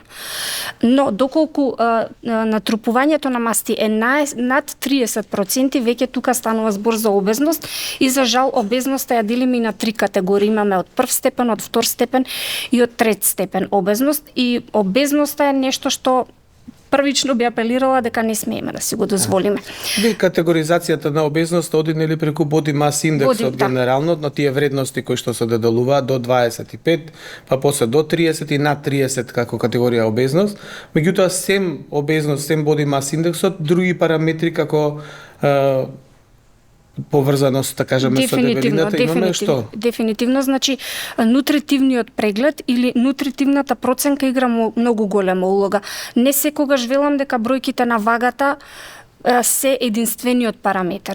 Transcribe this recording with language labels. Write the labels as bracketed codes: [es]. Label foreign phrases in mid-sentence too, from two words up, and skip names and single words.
[mk] Но доколку натрупувањето на масти е над 30%, веќе тука станува збор за обезност, и за жал обезноста ја делиме и на три категории. Имаме од прв степен, од втор степен и од трет степен обезност, и обезноста е нешто што првично би апелирала дека не смееме да си го дозволиме. Категоризацијата на обезност оди нели преку [en] body mass [mk] индексот генерално, на тие вредности кои што се доделуваат до 25, па после до 30 и над 30 како категорија обезност. Меѓутоа сем обезност, сем [en] body mass [mk] индексот, други параметри како поврзаност, да кажеме, со дебелината имаме што? Дефинитивно, значи нутритивниот преглед или нутритивната проценка игра многу голема улога. Не секогаш велам дека бројките на вагата се единствениот параметар.